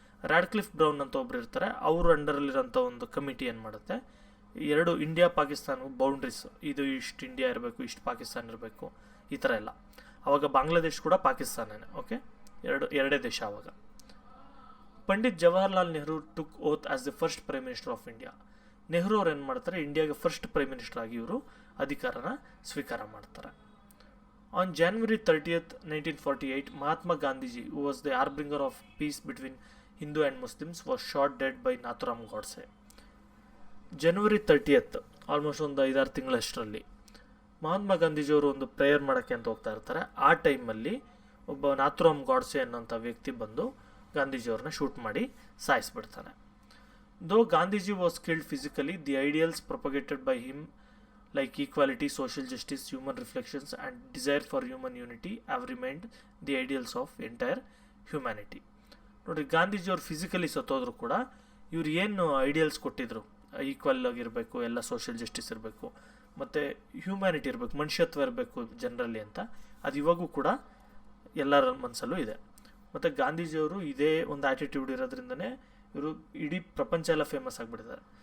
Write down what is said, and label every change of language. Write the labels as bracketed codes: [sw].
[kn] ರಾಡ್ಕ್ಲಿಫ್ brown ಅಂತ ಒಬ್ರು ಇರ್ತಾರೆ, ಅವ್ರ ಅಂಡರಲ್ಲಿರೋಂಥ ಒಂದು ಕಮಿಟಿ ಏನು ಮಾಡುತ್ತೆ, 2 ಇಂಡಿಯಾ ಪಾಕಿಸ್ತಾನ ಬೌಂಡ್ರೀಸ್, ಇದು ಇಷ್ಟು ಇಂಡಿಯಾ ಇರಬೇಕು, ಇಷ್ಟು ಪಾಕಿಸ್ತಾನ ಇರಬೇಕು, ಈ ಥರ ಎಲ್ಲ. ಆವಾಗ ಬಾಂಗ್ಲಾದೇಶ್ ಕೂಡ ಪಾಕಿಸ್ತಾನನೇ, ಓಕೆ, ಎರಡೇ ದೇಶ ಆವಾಗ. [en] Pandit Jawaharlal Nehru took oath as the first prime minister of India. [kn] Nehru ಅವ್ರು ಏನು ಮಾಡ್ತಾರೆ, ಇಂಡಿಯಾಗೆ ಫಸ್ಟ್ ಪ್ರೈಮ್ ಮಿನಿಸ್ಟರ್ ಆಗಿ ಇವರು ಅಧಿಕಾರನ ಸ್ವೀಕಾರ ಮಾಡ್ತಾರೆ. [en] On January 30, 1948, Mahatma Gandhiji, who was the harbinger of peace between Hindu and Muslims, was shot dead by Nathuram Godse. [kn] January 30, almost ಒಂದು 5-6 ತಿಂಗಳಷ್ಟರಲ್ಲಿ ಮಹಾತ್ಮ ಗಾಂಧೀಜಿಯವರು ಒಂದು ಪ್ರೇಯರ್ ಮಾಡೋಕ್ಕೆ ಅಂತ ಹೋಗ್ತಾ ಇರ್ತಾರೆ. ಆ ಟೈಮಲ್ಲಿ ಒಬ್ಬ ನಾಥುರಾಮ್ ಗಾಡ್ಸೆ ಅನ್ನೋಂಥ ವ್ಯಕ್ತಿ ಬಂದು ಗಾಂಧೀಜಿಯವ್ರನ್ನ ಶೂಟ್ ಮಾಡಿ ಸಾಯಿಸ್ಬಿಡ್ತಾನೆ. [en] Though Gandhiji was killed physically, the ideals propagated by him like equality, social justice, human reflections and desire for human unity have remained the ideals of entire humanity. [kn] ನೋಡಿ, ಗಾಂಧೀಜಿಯವ್ರು ಫಿಸಿಕಲಿ ಸತ್ತೋದ್ರು ಕೂಡ ಇವ್ರು ಏನು ಐಡಿಯಲ್ಸ್ ಕೊಟ್ಟಿದ್ರು, ಈಕ್ವಲ್ ಆಗಿರಬೇಕು, ಎಲ್ಲ ಸೋಷಿಯಲ್ ಜಸ್ಟಿಸ್ ಇರಬೇಕು, ಮತ್ತು ಹ್ಯೂಮ್ಯಾನಿಟಿ ಇರಬೇಕು, ಮನುಷ್ಯತ್ವ ಇರಬೇಕು ಜನರಲ್ಲಿ ಅಂತ, ಅದು ಇವಾಗೂ ಕೂಡ ಎಲ್ಲರ ಮನಸ್ಸಲ್ಲೂ ಇದೆ. ಮತ್ತು ಗಾಂಧೀಜಿಯವರು ಇದೇ ಒಂದು ಆ್ಯಟಿಟ್ಯೂಡ್ ಇರೋದ್ರಿಂದನೇ ಇವರು ಇಡೀ ಪ್ರಪಂಚ ಎಲ್ಲ ಫೇಮಸ್ ಆಗಿಬಿಟ್ಟಿದ್ದಾರೆ.